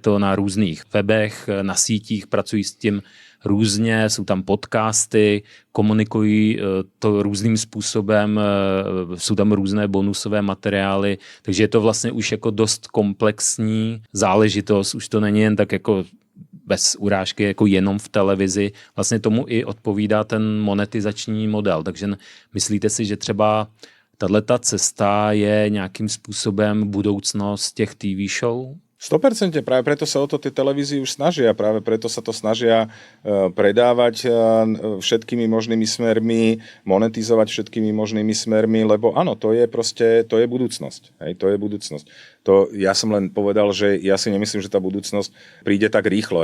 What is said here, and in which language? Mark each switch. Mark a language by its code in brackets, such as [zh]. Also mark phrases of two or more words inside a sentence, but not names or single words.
[cs] to na různých webech, na sítích, pracují s tím různě, jsou tam podcasty, komunikují to různým způsobem, jsou tam různé bonusové materiály, takže je to vlastně už jako dost komplexní záležitost, už to není jen tak jako bez urážky jako jenom v televizi, vlastně tomu i odpovídá ten monetizační model, takže myslíte si, že třeba tato cesta je nějakým způsobem budoucnost těch TV show? [sk] 100%, práve preto sa o to tie televízie už snažia, práve preto sa to snažia predávať všetkými možnými smermi, monetizovať všetkými možnými smermi, lebo áno, to je budúcnosť. Hej, to je budúcnosť. Ja som len povedal, že ja si nemyslím, že tá budúcnosť príde tak rýchlo.